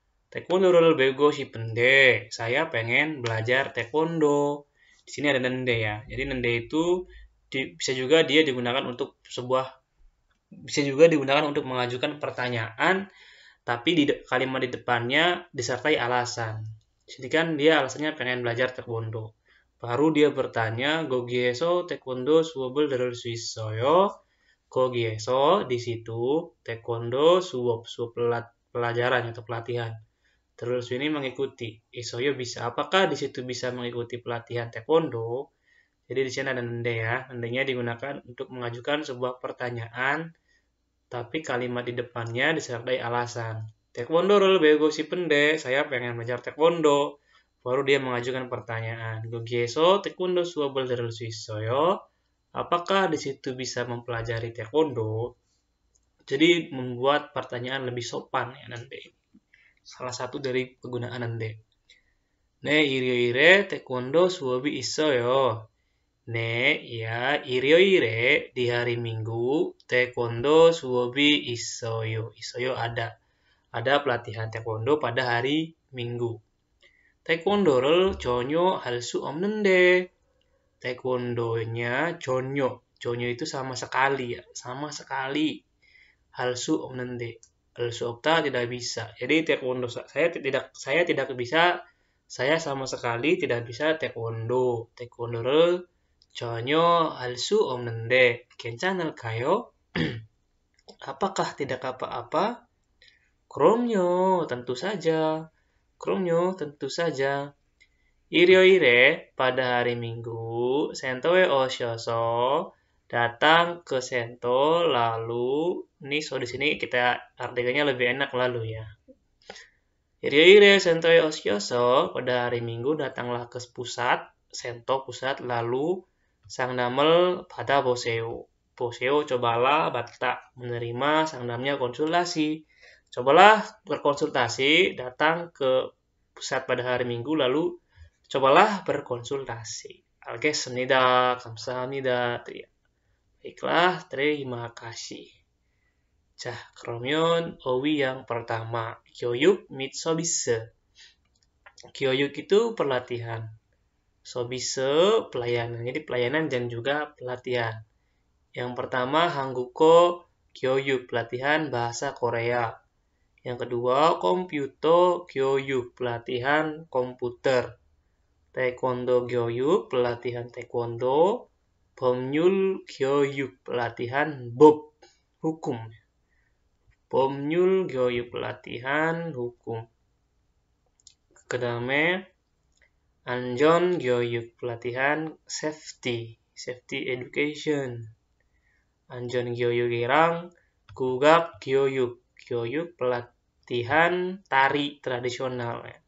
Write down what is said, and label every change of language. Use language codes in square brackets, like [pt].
[ko] Taekwondo를 배우고 싶은데 [id] saya pengen belajar taekwondo. Di sini ada nende ya. Jadi nende itu bisa juga digunakan untuk mengajukan pertanyaan, tapi kalimat di depannya disertai alasan. Jadi kan dia alasannya pengen belajar taekwondo. Baru dia bertanya, [ko] 거기에서 taekwondo 수업을 들을 수 있어요? 거기에서 [id] di situ taekwondo suop pelajaran atau pelatihan. Terus ini mengikuti. Isoyo bisa. Apakah di situ bisa mengikuti pelatihan taekwondo? Jadi di sini ada nende ya. Nendenya digunakan untuk mengajukan sebuah pertanyaan, tapi kalimat di depannya disertai alasan. [ko] Taekwondo를 배우고 싶은데, [id] saya pengen belajar taekwondo. Baru dia mengajukan pertanyaan. [ko] 거기에서 taekwondo 수업을 들을 수 있어요? [id] Apakah di situ bisa mempelajari taekwondo? Jadi membuat pertanyaan lebih sopan ya nanti. Salah satu dari penggunaan nende. [ko] 네, 일요일에 태권도 수업이 있어요. 네, ya, 일요일에 [id] di hari Minggu [ko] taekwondo 수업이 있어요. [id] 있어요 ada. Ada pelatihan taekwondo pada hari Minggu. [ko] 태권도를 전혀 할 수 없는데. Taekwondonya 전혀. [id] 전혀 itu sama sekali ya, sama sekali. [ko] 할 수 없는데. 할 수 없다 [id] tidak bisa. Jadi taekwondo saya tidak bisa, saya sama sekali tidak bisa taekwondo. [ko] taekwondo를 전혀 할 수 없는데 괜찮을까요? [id] Apakah tidak apa-apa? 그럼요, tentu saja. 그럼요, tentu saja. 일요일에 pada hari Minggu [ko] 센터에 오셔서 [id] datang ke sento lalu ini di sini kita artikannya lebih enak lalu ya. [ko] 일요일에 센터에 오셔서 [id] pada hari Minggu datanglah ke pusat sento pusat lalu [ko] 상담을 받아보세요. [id] 보세요 cobalah batta menerima 상담nya konsultasi. Cobalah berkonsultasi, datang ke pusat pada hari Minggu lalu cobalah berkonsultasi. [ko] 알겠습니다. 감사합니다. [id] Baiklah, terima kasih. [ko] 자, 그러면 어휘 [id] yang pertama, [ko] 교육 및 서비스. [id] 교육 itu pelatihan. 서비스 pelayanan. Jadi pelayanan dan juga pelatihan. Yang pertama, [ko] 한국어 교육 [id] pelatihan bahasa Korea. Yang kedua, [ko] 컴퓨터 교육 [id] pelatihan komputer. [ko] 태권도 교육 [id] pelatihan taekwondo. [ko] 법률 교육 [id] pelatihan 법, hukum. [ko] 법률 교육 [id] pelatihan hukum. [ko] 그 다음에 안전 교육 pelatihan [en] safety education. [ko] 안전 교육이랑 국악 교육 [id] pelatihan tari tradisional.